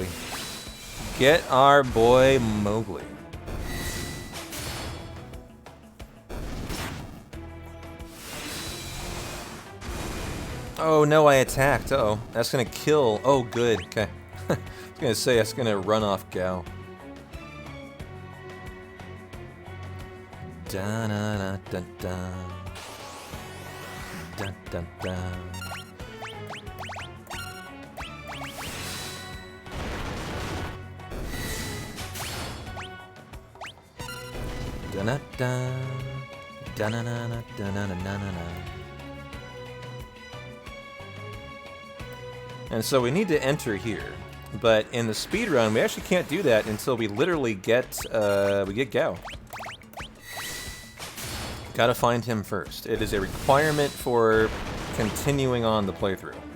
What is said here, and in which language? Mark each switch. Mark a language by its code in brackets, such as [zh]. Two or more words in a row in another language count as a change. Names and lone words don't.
[en] Get our boy Mowgli. Oh no, I attacked. Uh-oh. That's gonna kill. Oh, good. Okay. I was gonna say that's gonna run off Gao. Da da da da da. Da da da. Da-na-da, da-na-na-na, da-na-na-na-na. And so we need to enter here, but in the speedrun we actually can't do that until we literally get Gao. Gotta find him first. It is a requirement for continuing on the playthrough.